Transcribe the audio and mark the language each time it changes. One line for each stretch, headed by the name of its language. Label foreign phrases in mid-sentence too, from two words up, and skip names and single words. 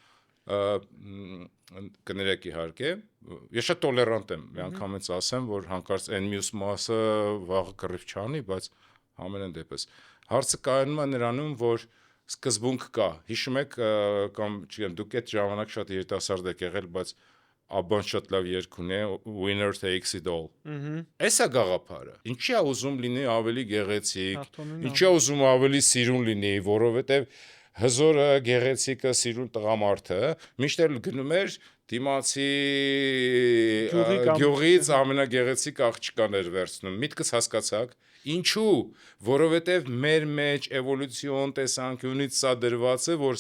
Armenian: կներեք իհարկե, ես շատ տոլերանտ եմ, միանգամից ասեմ, որ հանկարծ այն մյուս մասը վաղը կռիվ չանի, բայց ամենայն դեպս հարցը կայանում է նրանում, որ սկզբունք կա, հիշում եք կամ չգիտեմ, դուք այդ ժամանակ շատ երիտասարդ եք եղել, բայց Աբան շատ լավ երգ ունի,
English: winner takes it all։
Armenian: Էսա գաղափարը։ Ինչի է ուզում լինի ավելի գեղեցիկ, ինչի է ուզում ավելի սիրուն լինի, որովհետև հզորը, գեղեցիկը, սիրուն տղամարդը միշտ էլ գնում էր դիմացի գյուղից ամենագեղեցիկ աղջկաներ վերցնում։ Միտքս հասկացաք։ Ինչու, որովհետև մեր մեջ էվոլյուցիոն տեսանկյունից սա դրված է, որ